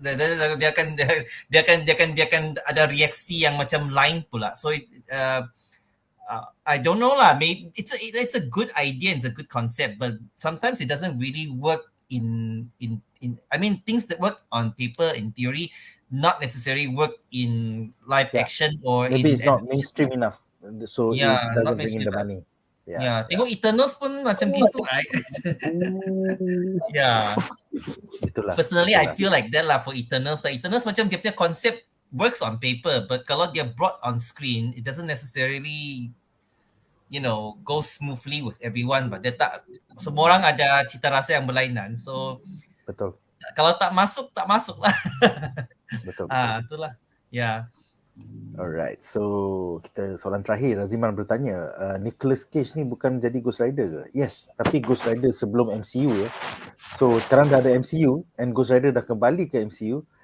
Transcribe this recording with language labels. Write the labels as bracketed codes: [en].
[ms] Dia akan ada reaksi yang macam lain pula. [en] So I don't know lah. Maybe it's a good idea, it's a good concept, but sometimes it doesn't really work in I mean things that work on paper in theory not necessarily work in live action or maybe it's not animation. mainstream enough, so it doesn't bring in the money. [ms] Tengok Eternals pun macam gitu. Itulah. [en] Personally I feel like that lah for Eternals. The Eternals macam dia punya concept works on paper, but kalau dia brought on screen, it doesn't necessarily, you know, go smoothly with everyone. [ms] But dia tak, semua orang ada cita rasa yang berlainan. So betul. Kalau tak masuk lah. Betul. Itulah. Yeah. Alright, so kita soalan terakhir. Raziman bertanya, Nicolas Cage ni bukan jadi Ghost Rider ke? Yes, tapi Ghost Rider sebelum MCU ya. So sekarang dah ada MCU and Ghost Rider dah kembali ke MCU.